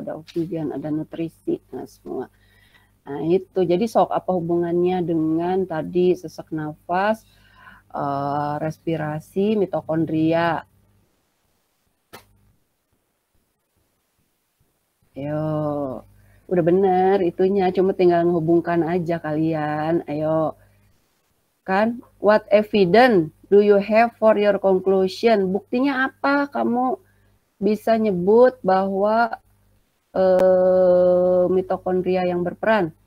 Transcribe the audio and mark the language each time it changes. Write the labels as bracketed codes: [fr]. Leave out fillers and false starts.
[id] Ada oksigen, ada nutrisi, nah semua. Nah itu, jadi sok apa hubungannya dengan tadi sesak nafas, respirasi, mitokondria. Ayo, udah bener itunya, cuma tinggal menghubungkan aja kalian. Ayo, kan? [en] What evidence do you have for your conclusion? [id] Buktinya apa kamu bisa nyebut bahwa mitokondria yang berperan?